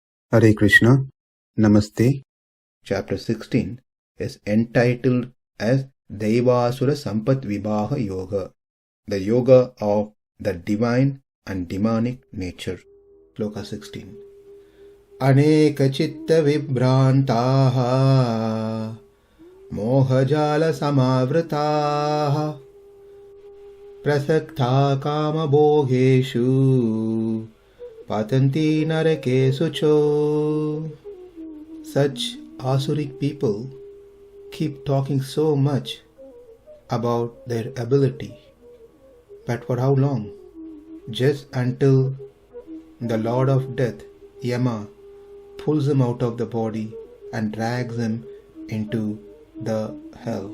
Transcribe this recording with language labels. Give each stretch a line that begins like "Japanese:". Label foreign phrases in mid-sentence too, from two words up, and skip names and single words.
Sanskrit: Hare Krishna, Namaste.
English: Chapter 16 is entitled as Daivasura Sampat Vibhaga Yoga, the yoga of the divine and demonic nature. Sloka 16.
Sanskrit: Aneka-citta-vibhrāntā moha-jāla-samāvṛtāḥ prasaktāḥ kāma-bhogeṣu patanti narake śucauu.
English: Such asuric people keep talking so much about their ability, but for how long? Just until the Lord of Death, Yama, pulls him out of the body and drags him into the hell.